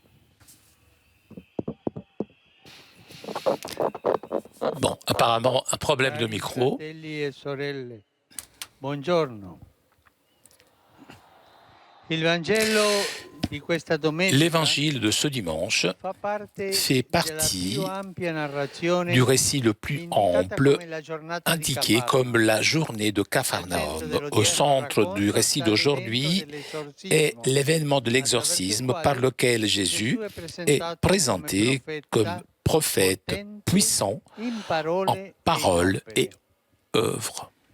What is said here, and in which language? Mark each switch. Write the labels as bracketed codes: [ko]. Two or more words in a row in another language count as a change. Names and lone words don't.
[fr] Bon, apparemment un problème de micro. [it] Fratelli e sorelle, buongiorno. Il Vangelo di questa domenica [fr] L'évangile de ce dimanche [it] fa parte [fr] fait [it] della [fr] partie [it] più ampia narrazione [fr] du récit le plus [it] indicata [fr] ample [it] come la giornata di [fr] indiqué [it] Cafarno. [fr] comme la journée de Capharnaüm. Au centre du récit d'aujourd'hui est l'événement de l'exorcisme par lequel Jésus est présenté comme prophète puissant en parole et œuvre.